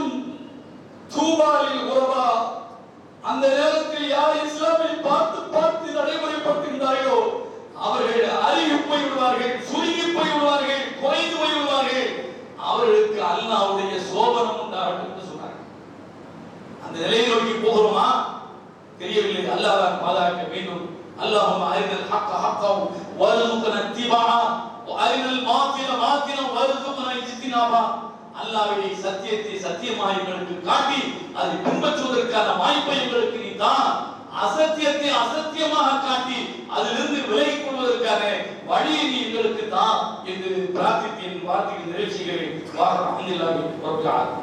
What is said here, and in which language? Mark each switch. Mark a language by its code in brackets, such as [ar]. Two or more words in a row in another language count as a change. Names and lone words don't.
[ta] தூபாலில் உறவா, அந்த நேரத்தில் யார் இஸ்லாமை பார்த்து பார்த்து நடைமுறைப்படுத்துகிறார்களோ அவர்கள் அருகி போய்விடுவார்கள், சுருங்கி போய்விடுவார்கள், குறைந்து போய்விடுவார்கள். அவர்களுக்கு அல்லாஹ்வுடைய சோபனம் உண்டாகட்டும் என்று சொன்னார்கள். அந்த நிலையை நோக்கி போகிறோமா தெரியவில்லை. அல்லாஹ் தான் பாதுகாக்க வேண்டும். [ar] اللهم أرنا الحق حقا وارزقنا اتباعه وأرنا الباطل باطلا وارزقنا اجتنابه. [ta] அல்லாஹ்வை சத்தியத்தை சத்தியமாக எங்களுக்கு காட்டி அதை பின்பற்றுவதற்கான வாய்ப்பை எங்களுக்கு நீ தான். அசத்தியத்தை அசத்தியமாக காட்டி அதிலிருந்து விலகிக் கொள்வதற்கான வழியை நீ எங்களுக்கு தான் என்று பிரார்த்தித்து என் வார்த்தையை நிறைவு செய்கிறேன்.